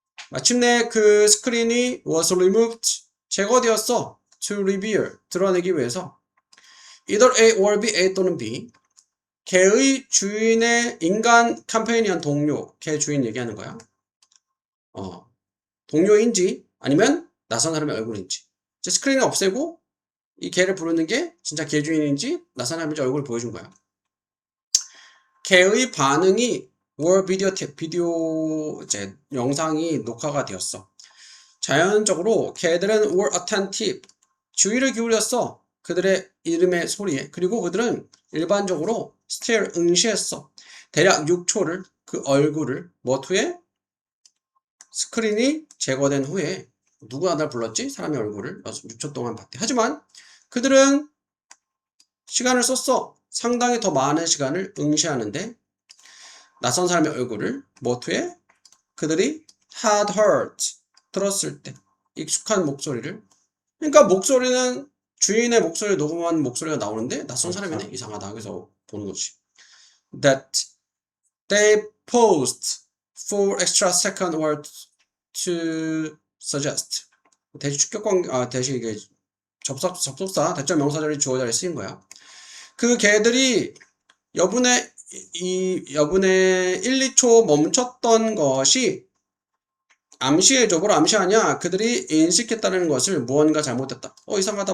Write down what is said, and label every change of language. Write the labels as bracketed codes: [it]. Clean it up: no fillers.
[ko] 마침내 그 스크린이 [en] was removed, [ko] 제거되었어. to reveal, 드러내기 위해서 [en] either A or B, [ko] A 또는 B. 걔의 주인의 인간 컴패니언, 동료, 걔 주인 얘기하는 거야. 동료인지 아니면 낯선 사람의 얼굴인지. 스크린을 없애고 이 걔를 부르는 게 진짜 걔 주인인지 낯선 사람인지 얼굴을 보여준 거야. 걔의 반응이 [en] were videotape, [ko] 비디오 이제 영상이 녹화가 되었어. 자연적으로 걔들은 [en] were attentive, [ko] 주의를 기울였어. 그들의 이름의 소리에. 그리고 그들은 일반적으로 stare, 응시했어. 대략 6초를, 그 얼굴을 뭐 후에, 스크린이 제거된 후에. 누가 날 불렀지? 사람의 얼굴을 6초 동안 봤대. 하지만 그들은 시간을 썼어. 상당히 더 많은 시간을 응시하는데 낯선 사람의 얼굴을 뭐 후에, 그들이 [en] had heard, [ko] 들었을 때, 익숙한 목소리를. 그러니까 목소리는 주인의 목소리를 녹음한 목소리가 나오는데 낯선 사람이네? 이상하다. 그래서 보는 거지. [en] That they paused for extra second or to suggest. [ko] 대시 축격관, 대시 이게 접속사, 대절 명사절이 주어 자리에 쓰인 거야. 그 개들이 여분의 1, 2초 멈췄던 것이 암시해줘. 뭘 암시하냐? 그들이 인식했다는 것을 무언가 잘못했다. 이상하다.